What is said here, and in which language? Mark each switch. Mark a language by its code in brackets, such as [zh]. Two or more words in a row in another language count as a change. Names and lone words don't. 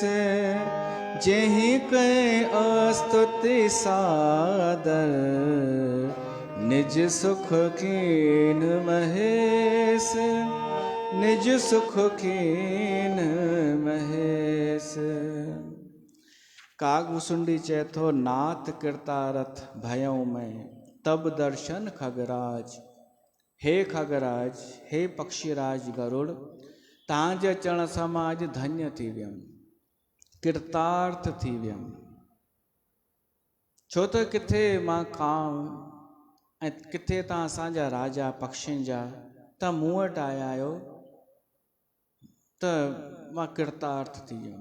[awa] जेहि कहे अस्तुति सादर, निज सुख कीन महेश। निज सुख कीन महेश। [sd] कागभुसुंडी चए थो, [awa] नाथ कृतारथ भयऊं मैं, तब दर्शन खगराज। [sd] हे खगराज, हे पक्षीराज गरुड़, तव्हांजे अचण सां मां अॼु धन्य थी वियुमि, कृतार्थ थी वियुमि। छो त किथे मां कांव ऐं किथे तव्हां असांजा राजा पक्षियुनि जा तव्हां मूं वटि आया आहियो, त मां कृतार्थ थी वियुमि।